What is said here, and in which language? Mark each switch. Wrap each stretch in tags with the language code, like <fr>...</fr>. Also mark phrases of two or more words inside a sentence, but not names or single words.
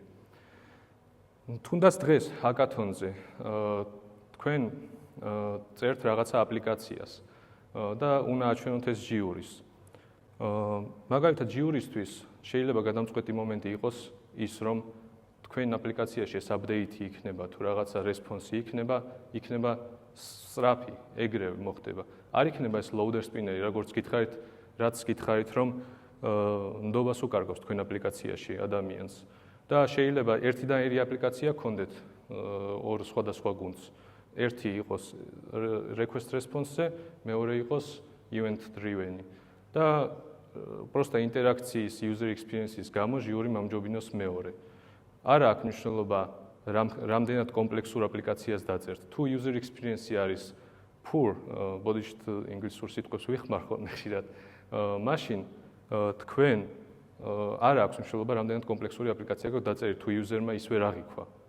<ka>თუნდაც დღეს ჰაკათონზე თქვენ წერთ რაღაცა აპლიკაციას და უნდა აჩვენოთ ეს ჯიურის. მაგალითად ჯიურისთვის შეიძლება გადამწყვეტი მომენტი იყოს ის, რომ თქვენ აპლიკაციაში ეს update-ი იქნება თუ რაღაცა response-ი იქნება სწრაფი, ეგრევე მოხდება. არ იქნება ეს</ka> <en>loader spinner-ი,</en> <ka>როგორც გითხარით, რაც გითხარით, რომ ნდობას უკარგავს თქვენ აპლიკაციაში ადამიანს და შეიძლება ერთიდან ერთი აპლიკაცია გქონდეთ ორ სხვადასხვა გუნდს. ერთი იყოს</ka> <en>request response-ზე,</en> <ka>მეორე იყოს</ka> <en>event driven.</en> <ka>და პროსტა ინტერაქციის</ka> <en>user experience-ის</en> <ka>გამო ჟიური მომჯობინოს მეორე. არა აქვს მნიშვნელობა რამდენად კომპლექსურ აპლიკაციას დაწერთ. თუ</ka> <en>user experience</en> <ka>არის poor, ბოდიშით ინგლისურ სიტყვებს ვიხმარ ხოლმე ხშირად, მაშინ თქვენ არ აქვს მნიშვნელობა რამდენად კომპლექსური აპლიკაცია გაქვთ დაწერით, თუ user-მა ის ვერ აღიქვა.</ka>